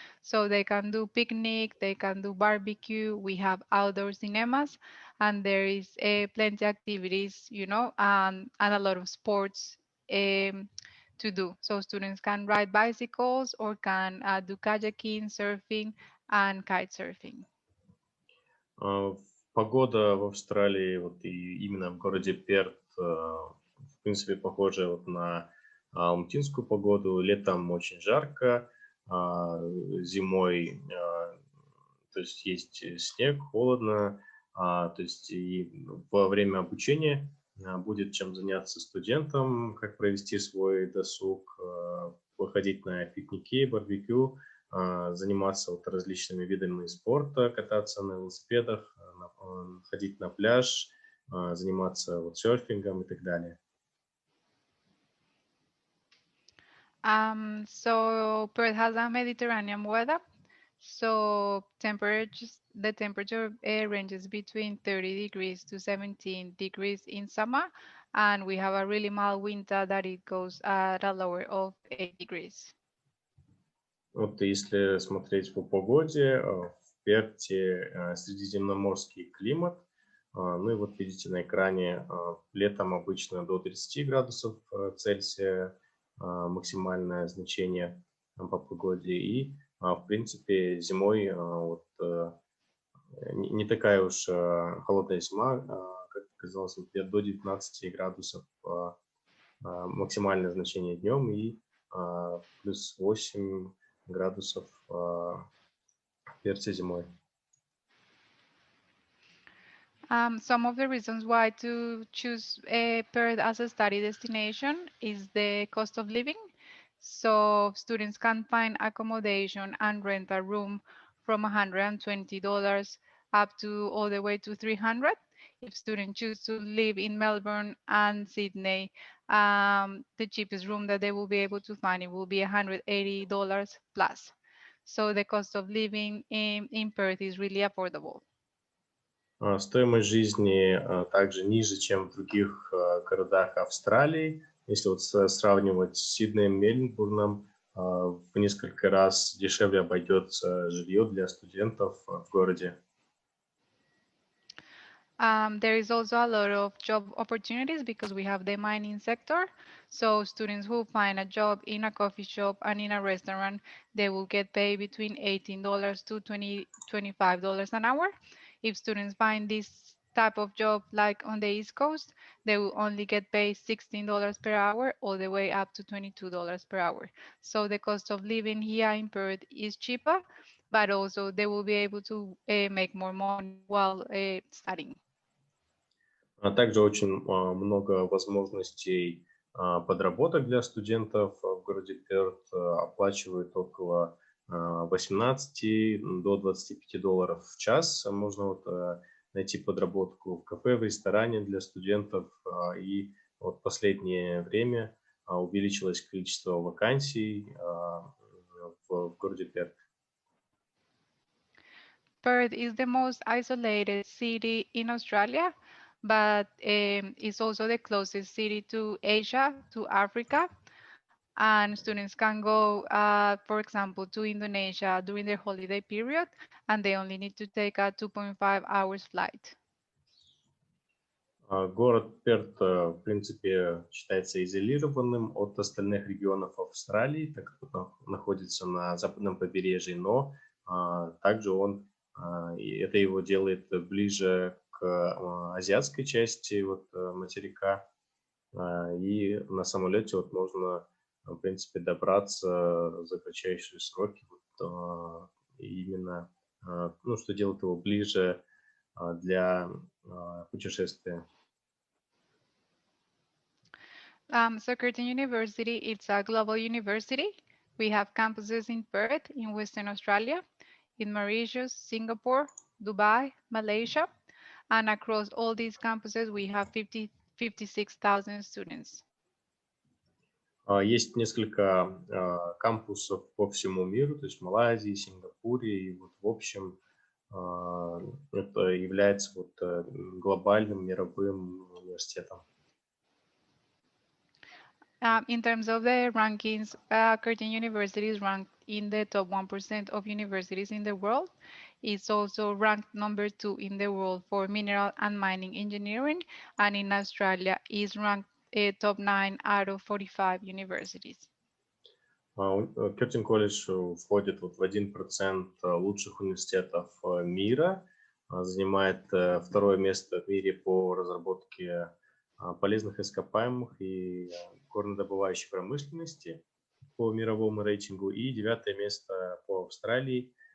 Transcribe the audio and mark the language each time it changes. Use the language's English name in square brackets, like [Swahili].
[English] So they can do picnic, they can do barbecue. We have outdoor cinemas, and there is plenty activities, and a lot of sports to do. So students can ride bicycles or can do kayaking, surfing, and kite surfing. [Russian] Погода в Австралии, вот и именно в городе Перт, в принципе, похожа вот на алматинскую погоду. Летом очень жарко, зимой, то есть есть снег, холодно, то есть и во время обучения будет чем заняться студентам, как провести свой досуг, выходить на пикники, барбекю, заниматься вот различными видами спорта, кататься на велосипедах, ходить на пляж, заниматься вот серфингом и так далее. [English] So Perth has a Mediterranean weather. So the temperature ranges between 30 degrees to 17 degrees in summer, and we have a really mild winter that it goes at a lower of 8 degrees. [Russian] Вот если смотреть по погоде, в Перте средиземноморский климат. Ну и вот видите на экране, летом обычно до 30 градусов Цельсия максимальное значение по погоде. И, в принципе, зимой вот, не такая уж холодная зима, как казалось, например, до 19 градусов максимальное значение днем и плюс 8 градусов в Перте зимой. [English] Some of the reasons why to choose Perth as a study destination is the cost of living. So students can find accommodation and rent a room from $120 up to all the way to $300. If students choose to live in Melbourne and Sydney, the cheapest room that they will be able to find, it will be $180 plus. So the cost of living in Perth is really affordable. [Russian] Стоимость жизни также ниже, чем в других городах Австралии. Если вот сравнивать с Сиднеем, Мельбурном, в несколько раз дешевле обойдется жилье для студентов в городе. [English] There is also a lot of job opportunities because we have the mining sector. So students who find a job in a coffee shop and in a restaurant, they will get paid between $18 to $25 an hour. If students find this type of job like on the East Coast, they will only get paid $16 per hour all the way up to $22 per hour. So the cost of living here in Perth is cheaper, but also they will be able to make more money while studying. [Russian] Также очень много возможностей подработок для студентов в городе Перт. Оплачивают около 18 до 25 долларов в час. Можно вот найти подработку в кафе, в ресторане для студентов. И вот в последнее время увеличилось количество вакансий в городе Перт. [English] Perth is the most isolated city in Australia, but it's also the closest city to Asia, to Africa. And students can go, for example, to Indonesia during their holiday period, and they only need to take a 2.5 hours flight. [Russian] Город Перт, в принципе, считается изолированным от остальных регионов Австралии, так как он находится на западном побережье, но также это его делает ближе к азиатской части материка. И на самолете можно, в принципе, добраться за кратчайшие сроки. Именно, что делает его ближе для путешествия? [English] So Curtin University, it's a global university. We have campuses in Perth, in Western Australia, in Mauritius, Singapore, Dubai, Malaysia, and across all these campuses, we have 56,000 students. [Russian] Есть несколько кампусов по всему миру, то есть в Малайзии, Сингапуре, и вот в общем это является вот глобальным мировым университетом. [English] In terms of the rankings, Curtin University is ranked in the top 1% of universities in the world. It's also ranked number 2 in the world for mineral and mining engineering, and in Australia is ranked top 9 out of 45 universities. [Russian] Curtin College входит вот в 1% лучших университетов мира, занимает второе место в мире по разработке полезных ископаемых и горнодобывающей промышленности по мировому рейтингу, и 9-е место по Австралии.